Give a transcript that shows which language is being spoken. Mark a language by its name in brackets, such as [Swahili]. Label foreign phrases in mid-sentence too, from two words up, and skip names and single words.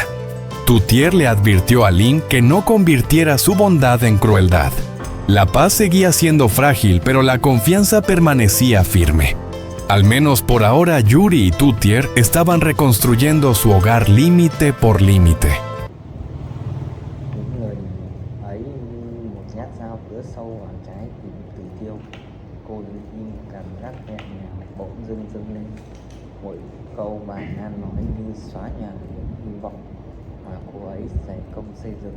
[Spanish] Toutier le advirtió a Lin que no convirtiera su bondad en crueldad. La paz seguía siendo frágil, pero la confianza permanecía firme. Al menos por ahora, Yuri y Toutier estaban reconstruyendo su hogar límite por límite. [Vietnamese] Câu bà Nan nói như xóa nhòa những hy vọng mà cô ấy dày công xây dựng.